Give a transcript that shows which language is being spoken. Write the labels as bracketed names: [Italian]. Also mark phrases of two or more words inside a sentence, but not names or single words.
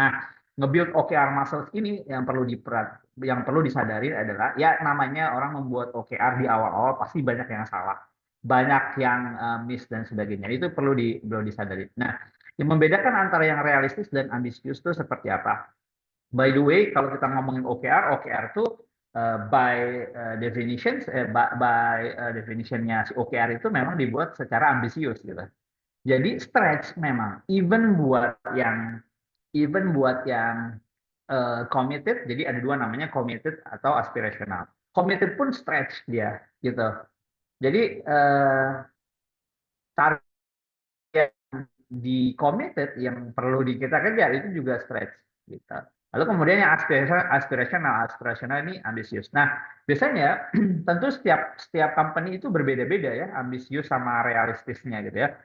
[Indonesian] Nah, nge-build [English] OKR muscles [Indonesian] ini yang perlu disadari adalah ya namanya orang membuat OKR di awal-awal pasti banyak yang salah, banyak yang miss dan sebagainya. Itu perlu disadari. Nah, yang membedakan antara yang realistis dan ambisius itu seperti apa? [English] By the way, [Indonesian] kalau kita ngomongin OKR itu [English] by definitionnya [Indonesian] si OKR itu memang dibuat secara ambisius gitu. Jadi stretch memang, even buat yang committed. Jadi ada dua namanya, committed atau aspirational. Committed pun stretch dia gitu. Jadi target yang di committed yang perlu kita kejar itu juga stretch gitu. Lalu kemudian yang aspirational ini ambisius. Nah, biasanya tentu setiap company itu berbeda-beda ya, ambisius sama realistisnya gitu ya.